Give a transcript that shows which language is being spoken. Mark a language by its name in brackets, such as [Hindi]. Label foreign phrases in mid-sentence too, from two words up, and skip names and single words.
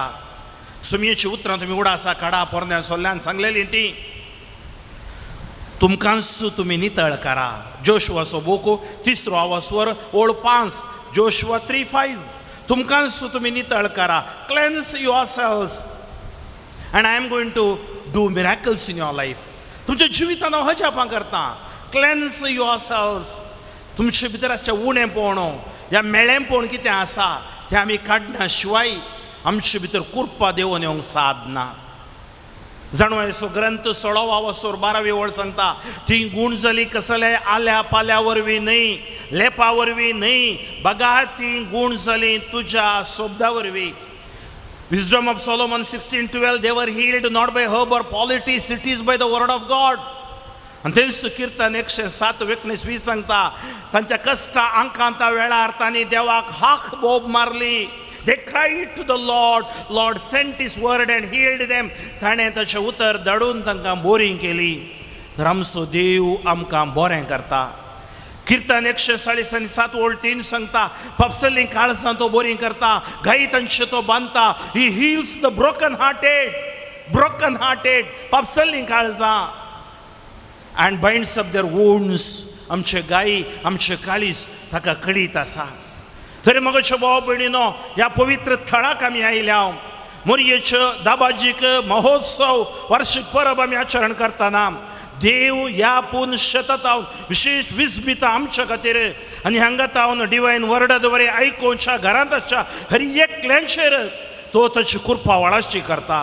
[Konkani] सुमयेची उतरां तुमी उडासा काडा. पोरन्या सोल्ल्यान सांगलेली ती, तुमकांच तुमी नितळ करा. जोशुआचो बूक 3रो स्वर ओळ 5, जोशुआ 3:5, तुमकांच तुमी नितळ करा. [English] cleanse yourselves and I am going to do miracles in your life. [Konkani] तुमच्या जिवितांत हजापां करता. [English] cleanse yourselves, [Konkani] तुमचे भितर आसचे उणेपण, या मेळेंपण कितें आसा तें आमी काडना शिवाय आमचे भितर कुरपा देंवन येवंक साधना. जाणो येसो ग्रंथ 16 वसोर 12 वळ सांगता ती गुण जाली कसले आल्या पाल्या वरवीं न्हय, लेपा वरवीं न्हय, बगा ती गुण जाली तुज्या सोबदा वरवीं. [English] Wisdom of Solomon 16:12, they were healed not by herb or politics, it is by the word of God. [Konkani] आणि तेच कीर्तन 107:19 सांगता तांच्या कष्टा आंकांता वेळार तांणी देवाक हाक बोब मारली. [English] They cried to the Lord, Lord sent his word and healed them. [Konkani] ताणें ताचें उतर धाडून तांकां बोरी केली. तर आमचो देव आमकां बरें करता. कीर्तन 147:3 सांगता पापसली काळजां तो बोरी करता, घाई तांचे तो बांदता. [English] He heals the broken hearted, [Konkani] पापसली काळजां, [English] and binds up their wounds. [Konkani] आमचे गायी आमचे काळीज ताका कळीत आसा. तरी मगचे भाव भयणीनो, ह्या पवित्र थळाक आमी आयल्या. मोरयेचे दाबाजीक महोत्सव वार्षिक परब आमी आचरण करतना देव ह्या पूर्ण शेतांत विशेष विस्मिता आमच्या खातीर आनी हांगा तावन [English] divine word [Konkani] वरे आयकोवच्या घरांत आसच्या हर एकल्यांचेर तो ताची कृपा वळाशी करता.